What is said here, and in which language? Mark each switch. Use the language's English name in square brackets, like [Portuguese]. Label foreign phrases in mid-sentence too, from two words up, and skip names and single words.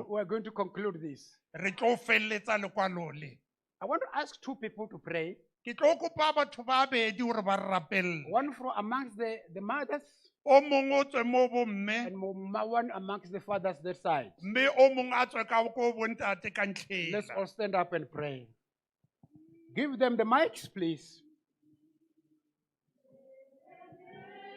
[English] We are going to conclude this. [Tswana] re tlo feleletsa lekwalo le [English] I want to ask two people to pray. [Tswana] ke tlo kopa batho ba bedi gore ba re rapelle [English] One from amongst the mothers [Tswana] o mongwe o tswe mo bomme [English] and one amongst the fathers that side. [Tswana] mme o mongwe a tswe ka ko bontate ka [English] Let's [Tswana] ntlhela [English] all stand up and pray. Give them the mics, please.